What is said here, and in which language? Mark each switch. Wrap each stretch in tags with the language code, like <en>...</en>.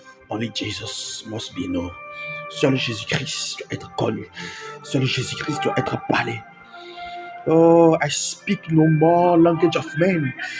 <en>Only Jesus must be known.</en> <fr>Seul Jésus-Christ doit être connu. Seul Jésus-Christ doit être parlé.</fr> <en>Oh, I speak no more language of men.</en>